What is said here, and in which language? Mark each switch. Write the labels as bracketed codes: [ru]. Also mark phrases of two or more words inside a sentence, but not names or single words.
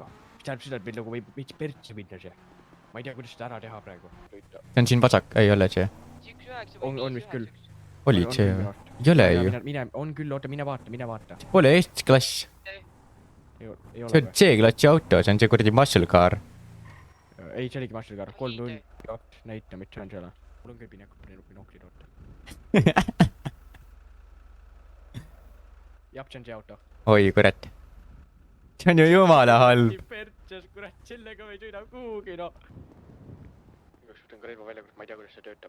[et] Mis tähendab seda, et meil nagu võib veits pertsi minna see. Ma ei tea, kuidas seda ära teha praegu. See on siin vasak, ei ole see. On vist küll. politsei või? Ei ole ju. mine, on küll, oota, mine vaata. Pole S-klass. Ei see on C-klassi auto, see on see kuradi [en] muscle car. [et] ei, see oligi [en] muscle car, [et] 302 näita, mis see on seal. mul on küll binoklid, oota. jah, see on see auto. oi kurat. see on ju jumala halb. Pertses, kurat, sellega me ei sõida kuhugi, no. Võtan ka relva välja, ma ei tea, kuidas see töötab.